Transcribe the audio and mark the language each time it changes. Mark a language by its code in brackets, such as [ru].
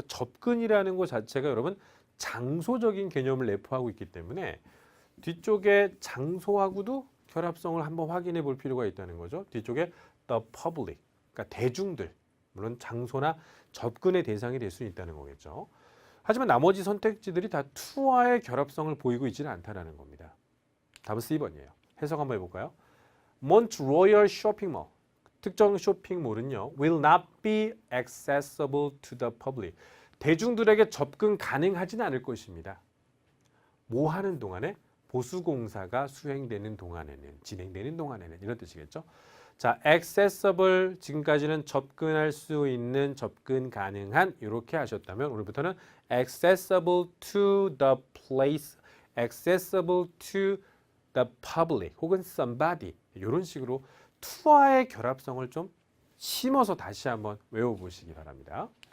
[ko] 그러니까 접근이라는 것 자체가 여러분 장소적인 개념을 내포하고 있기 때문에 뒤쪽에 장소하고도 결합성을 한번 확인해 볼 필요가 있다는 거죠. 뒤쪽에 the public, 그러니까 대중들, 물론 장소나 접근의 대상이 될 수 있다는 거겠죠. 하지만 나머지 선택지들이 다 to와의 결합성을 보이고 있지는 않다는 겁니다. 답은 C번이에요. 해석 한번 해볼까요? [en] Mont Royal Shopping Mall, [ko] 특정 쇼핑몰은요, [en] will not be accessible to the public. [ko] 대중들에게 접근 가능하지는 않을 것입니다. 뭐 하는 동안에? 보수공사가 수행되는 동안에는, 진행되는 동안에는 이런 뜻이겠죠. 자, accessible 지금까지는 접근할 수 있는, 접근 가능한 이렇게 하셨다면 오늘부터는 [en] accessible to the place, accessible to the public [ko] 혹은 somebody 이런 식으로 to와의 결합성을 좀 심어서 다시 한번 외워보시기 바랍니다.